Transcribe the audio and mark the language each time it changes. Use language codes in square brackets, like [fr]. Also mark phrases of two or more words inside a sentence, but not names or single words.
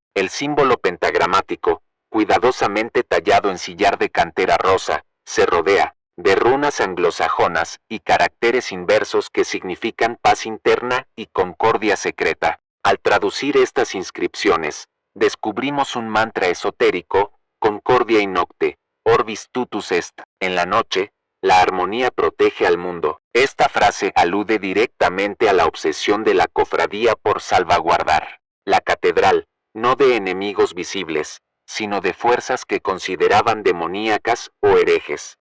[es] El símbolo pentagramático, cuidadosamente tallado en sillar de cantera rosa, se rodea de runas anglosajonas y caracteres inversos que significan paz interna y concordia secreta. Al traducir estas inscripciones, descubrimos un mantra esotérico, [la] Concordia in nocte, orbis tutus est. [es] En la noche, la armonía protege al mundo. Esta frase alude directamente a la obsesión de la cofradía por salvaguardar la catedral, no de enemigos visibles, sino de fuerzas que consideraban demoníacas o herejes.